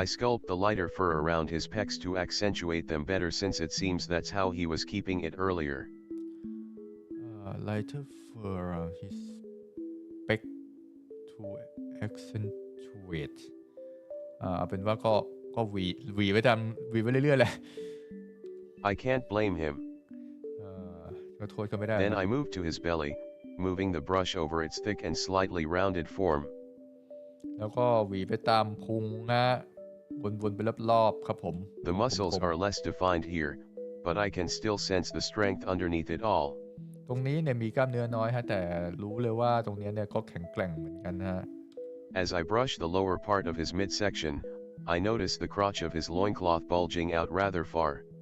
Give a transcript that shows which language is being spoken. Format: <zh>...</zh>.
<en>I sculpt the lighter fur around his pecs to accentuate them better, since it seems that's how he was keeping it earlier. Lighter fur around his pec to accentuate</en> <th>เอาเป็นว่าก็หวีไปตามหวีไปเรื่อยๆเลย</th> <en>I can't blame him.</en> <th>ก็โทษก็ไม่ได้</th> <en>Then I moved to his belly, moving the brush over its thick and slightly rounded form.</en> <th>แล้วก็หวีไปตามพุงนะวนๆไปรอบๆครับผม</th> <en>The muscles are less defined here, but I can still sense the strength underneath it all.</en> <th>ตรงนี้เนี่ยมีกล้ามเนื้อน้อยฮะแต่รู้เลยว่าตรงนี้เนี่ยก็แข็งแกร่งเหมือนกันฮะ</th> <en>As I brush the lower part of his midsection, I notice the crotch of his loincloth bulging out rather far.</en>